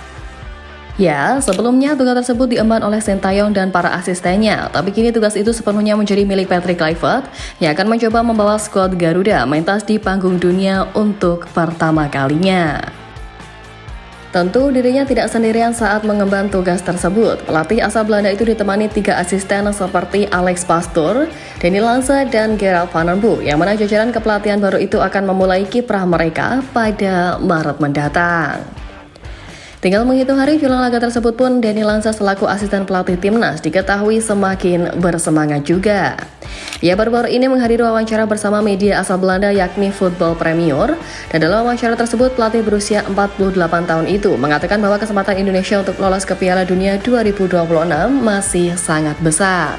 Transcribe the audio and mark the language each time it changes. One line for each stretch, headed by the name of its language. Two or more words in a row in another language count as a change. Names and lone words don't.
Indonesian: Ya, sebelumnya tugas tersebut diemban oleh Sintayong dan para asistennya, tapi kini tugas itu sepenuhnya menjadi milik Patrick Kluivert yang akan mencoba membawa skuad Garuda mentas di panggung dunia untuk pertama kalinya. Tentu dirinya tidak sendirian saat mengemban tugas tersebut. Pelatih asal Belanda itu ditemani 3 asisten seperti Alex Pastoor, Danny Lange, dan Gerard van den Bosch, yang mana jajaran kepelatihan baru itu akan memulai kiprah mereka pada Maret mendatang. Tinggal menghitung hari jelang laga tersebut pun, Danny Lange selaku asisten pelatih timnas diketahui semakin bersemangat juga. Ia baru-baru ini menghadiri wawancara bersama media asal Belanda yakni Football Premier, dan dalam wawancara tersebut pelatih berusia 48 tahun itu mengatakan bahwa kesempatan Indonesia untuk lolos ke Piala Dunia 2026 masih sangat besar.